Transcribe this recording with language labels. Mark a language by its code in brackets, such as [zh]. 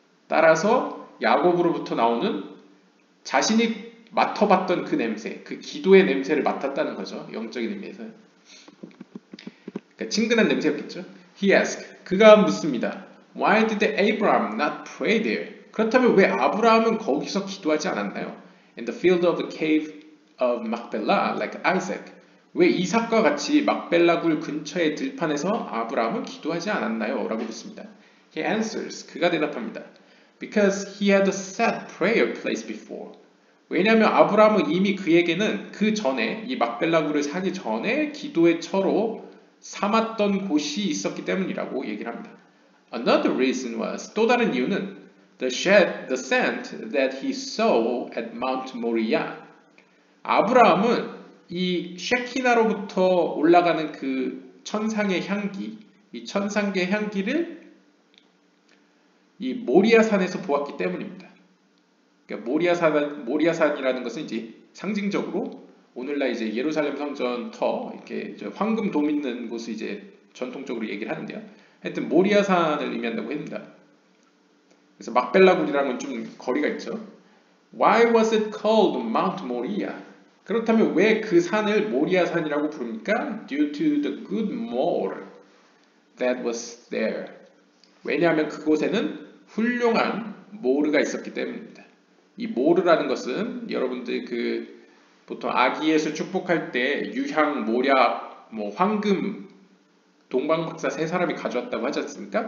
[ko] 따라서 야곱으로부터 나오는 자신이 맡아봤던 그 냄새, 그 기도의 냄새를 맡았다는 거죠. 영적인 의미에서. 그러니까 친근한 냄새였겠죠. [en] He asked, [ko] 그가 묻습니다. [en] Why did Abraham not pray there? [ko] 그렇다면 왜 아브라함은 거기서 기도하지 않았나요? [en] In the field of the cave of Machpelah, like Isaac. [ko] 왜 이삭과 같이 막벨라 굴 근처의 들판에서 아브라함은 기도하지 않았나요? 라고 묻습니다. [en] He answers, [ko] 그가 대답합니다. [en] Because he had a set prayer place before. [ko] 왜냐하면 아브라함은 이미 그에게는 그 전에 이 막벨라 굴을 사기 전에 기도의 처로 삼았던 곳이 있었기 때문이라고 얘기를 합니다. [en] Another reason was, [ko] 또 다른 이유는 [en] the scent that he saw at Mount Moriah. [ko] 아브라함은 이 셰키나로부터 올라가는 그 천상의 향기, 이 천상의 향기를 이 모리아산에서 보았기 때문입니다. 그러니까 모리아산이라는 것은 이제 상징적으로 오늘날 이제 예루살렘 성전 이렇게 황금 돔 있는 곳을 이제 전통적으로 얘기를 하는데요. 하여튼 모리아산을 의미한다고 합니다. 그래서 막벨라굴이라는 건 좀 거리가 있죠. [en] Why was it called Mount Moriah? [ko] 그렇다면 왜 그 산을 모리아산이라고 부릅니까? [en] Due to the good myrrh that was there. [ko] 왜냐하면 그곳에는 훌륭한 모르가 있었기 때문입니다. 이 모르라는 것은 여러분들 보통 아기 예수 축복할 때 유향, 모략, 황금, 동방박사 세 사람이 가져왔다고 하지 않습니까?